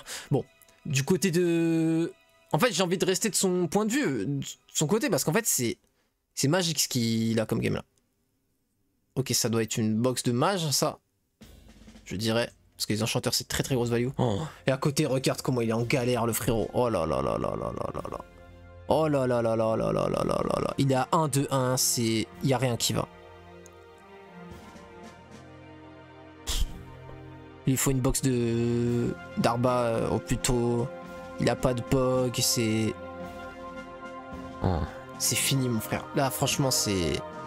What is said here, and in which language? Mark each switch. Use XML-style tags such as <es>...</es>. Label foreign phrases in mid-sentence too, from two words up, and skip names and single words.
<fr>Bon, du côté de... En fait, j'ai envie de rester de son point de vue, de son côté, parce qu'en fait, c'est magique ce qu'il a comme game là. Ok, ça doit être une box de mage, ça. Je dirais. Parce que les enchanteurs, c'est très grosse value. Oh. Et à côté, regarde comment il est en galère, le frérot. Oh là là là là là là là là. Oh là là là là là là là là là là. Il est à 1-2-1, c'est... Il n'y a rien qui va. Il faut une box d'Arba au plus tôt. Il a pas de POG, c'est... Oh. C'est fini mon frère. Là franchement c'est...</fr>